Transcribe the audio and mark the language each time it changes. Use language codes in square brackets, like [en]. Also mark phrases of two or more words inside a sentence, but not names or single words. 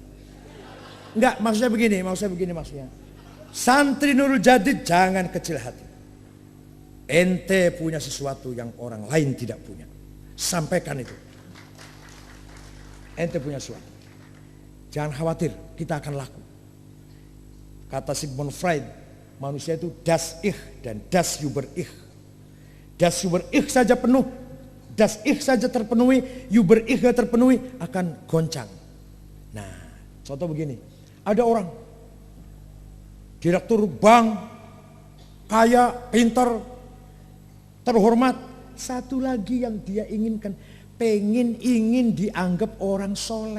[id] Enggak, maksudnya begini maksudnya. Santri Nurul Jadid jangan kecil hati. Ente punya sesuatu yang orang lain tidak punya. Sampaikan itu. Ente punya sesuatu. Jangan khawatir, kita akan laku. Kata Sigmund Freud, manusia itu [de] das ich [id] dan [de] das über ich. Das über ich [id] saja penuh, [de] das ich [id] saja terpenuhi, [de] über ich [id] terpenuhi akan goncang. Nah, contoh begini, ada orang direktur bank, kaya, pintar, terhormat. Satu lagi yang dia inginkan, ingin dianggap orang soleh.